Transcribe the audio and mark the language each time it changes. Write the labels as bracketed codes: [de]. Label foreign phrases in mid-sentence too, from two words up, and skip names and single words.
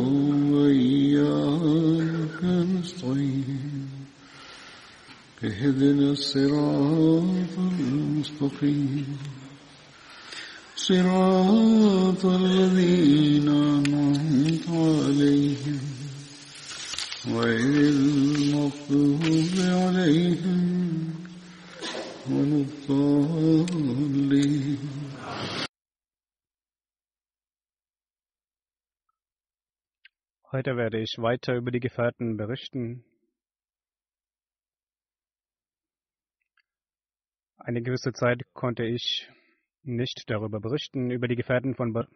[ar] وإياك نستعين اهدنا الصراط المستقيم صراط الذين أنعمت عليهم غير المغضوب عليهم ولا الضالين. [de] Heute werde ich weiter über die Gefährten berichten. Eine gewisse Zeit konnte ich nicht darüber berichten, über die Gefährten von Badr.